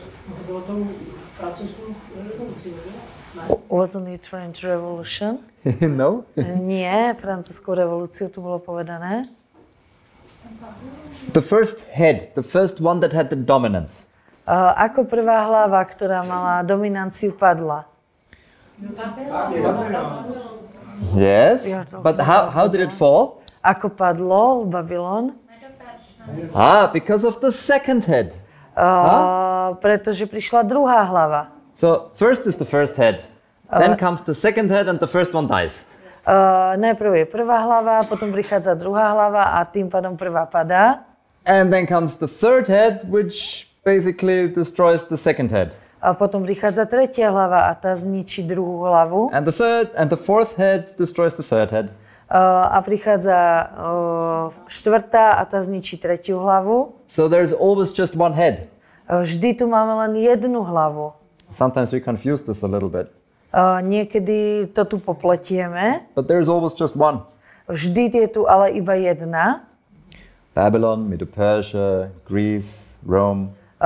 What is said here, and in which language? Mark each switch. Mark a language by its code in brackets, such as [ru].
[cs] To bylo tou francouzskou revolucí, [en] Wasn't it French Revolution? No. [sk] Nie, francúzskou revolúciu tu bolo povedané. [en] The first head, the first one that had the dominance. [sk] Ako prvá hlava, ktorá mala dominanciu, padla? [en] Yes, but how did it fall? [sk] Ako padlo Babylon? [en] Because of the second head. [sk] Pretože prišla druhá hlava. [en] So first is the first head, then comes the second head and the first one dies. [sk] Najprv je prvá hlava, potom prichádza druhá hlava a tým pádom prvá padá. [en] And then comes the third head, which basically destroys the second head. [sk] A potom prichádza tretia hlava a tá zničí druhú hlavu. [en] And the third and the fourth head destroys the third head. [sk] A prichádza štvrtá a tá zničí tretiu hlavu. [en] So there's always just one head. [sk] Vždy tu máme len jednu hlavu. [en] Sometimes we confuse this a little bit. [sk] Niekedy to tu popletieme. [en] But there's always just one. [sk] Vždy je tu ale iba jedna. [en] Babylon, Medo-Persia, Greece, Rome.